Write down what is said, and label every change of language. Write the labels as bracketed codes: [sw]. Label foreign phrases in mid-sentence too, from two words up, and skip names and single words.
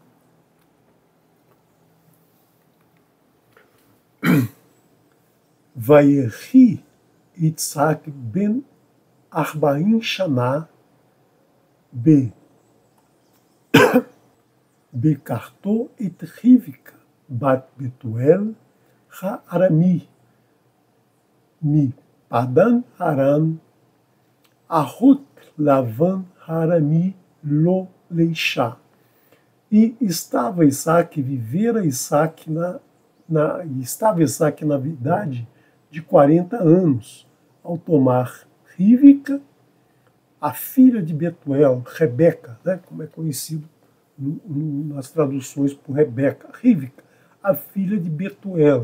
[he] ויהי יצחק בן ארבעים שנה בקחתו את רבקה בת בתואל הארמי מ פדן ארם אחות לבן הארמי לו לאשה. [pt] E estava Isaque, vivera Isaque estava Isaque na idade de 40 anos, ao tomar Rívica, a filha de Betuel, Rebeca, né, como é conhecido nas traduções por Rebeca, Rívica, a filha de Betuel.